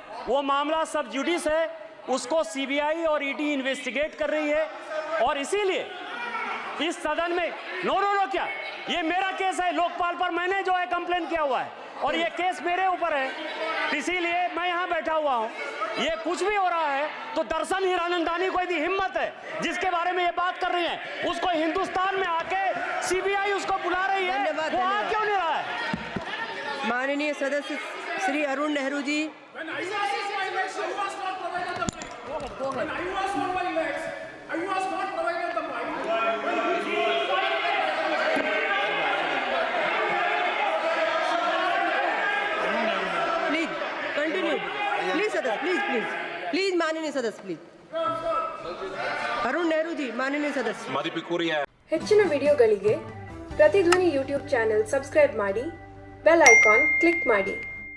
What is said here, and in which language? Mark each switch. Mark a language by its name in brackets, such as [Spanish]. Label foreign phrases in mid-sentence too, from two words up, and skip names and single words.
[Hindi] वो मामला [English] sub judice [Hindi] है, उसको सीबीआई और ईडी इन्वेस्टिगेट कर रही है, और इसीलिए इस सदन में नो क्या, ये मेरा केस है, लोकपाल पर मैंने जो है कंप्लेन किया हुआ है, और ये केस मेरे ऊपर है, इसीलिए मैं यहाँ बैठा हुआ हूँ। ये कुछ भी हो रहा है तो दर्शन हीरानंदानी को यदि हिम्मत है, जिसके बारे में ये बात कर रही है, उसको हिंदुस्तान में आके सीबीआई उसको बुला रही है, वो आ क्यों नहीं रहा है? माननीय सदस्य श्री अरुण नेहरू जी। [English] When I was on my legs, I was not provided the mic. When I was on my legs, I was not provided the mic. Please continue. Please सदस्य, please [Hindi] माननीय सदस्य, please. अरुण नेहरू जी, माननीय सदस्य। [Kannada] ಹೆಚ್ಚಿನ ವಿಡಿಯೋಗಳಿಗೆ ಪ್ರತಿಧ್ವನಿ ಯೂಟ್ಯೂಬ್ ಚಾನೆಲ್ ಸಬ್ಸ್ಕ್ರೈಬ್ ಮಾಡಿ, ಬೆಲ್ ಐಕಾನ್ ಕ್ಲಿಕ್ ಮಾಡಿ.